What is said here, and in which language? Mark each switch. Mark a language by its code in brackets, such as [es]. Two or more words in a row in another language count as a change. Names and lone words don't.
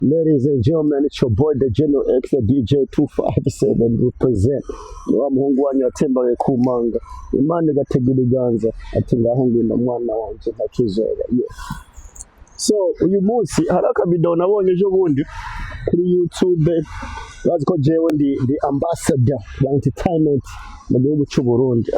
[en] Ladies and gentlemen, it's your boy the General X, the DJ 257 represent. [rn] Wa muhungu wanyu atembaye ku manga. Imana igatega ibiganza ati ngaho ngwino mwana wanje ntakizora. So uyu munsi hari akabido nabonye ejo bundi kuri YouTube bazi ko jewe ndi ambassador wa entertainment mu gihugu cy'u Burundi.